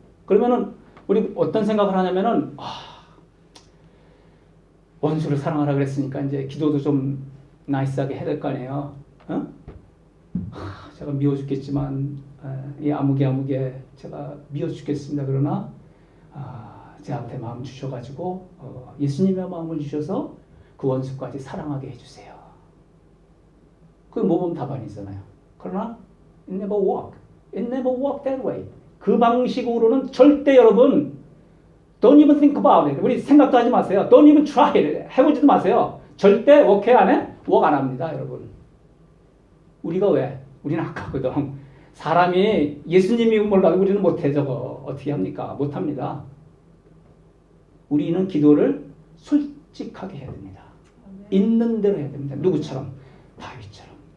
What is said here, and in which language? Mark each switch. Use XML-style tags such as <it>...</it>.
<ko>그러면은 우리 어떤 생각을 하냐면은 원수를 사랑하라 그랬으니까 이제 기도도 좀 나이스하게 해야 될 거 아니에요. 제가 미워 죽겠지만 이 아무개 제가 미워 죽겠습니다. 그러나 제한테 마음 주셔가지고 예수님의 마음을 주셔서 그 원수까지 사랑하게 해주세요. 그 모범 답안이잖아요. 그러나</ko> <en>it never work. It never work that way.</en> <ko>그 방식으로는 절대 여러분</ko> <en>don't even think about it.</en> <ko>우리 생각도 하지 마세요.</ko> <en>Don't even try it.</en> <ko>해보지도 마세요. 절대 워크 안 해? 워크 안 합니다, 여러분. 우리가 왜? 우리는 아까거든. 사람이 예수님이 몰라도 우리는 못해 저거. 어떻게 합니까? 못합니다. 우리는 기도를 솔직하게 해야 됩니다. 있는 대로 해야 됩니다. 누구처럼? 다윗처럼.</ko>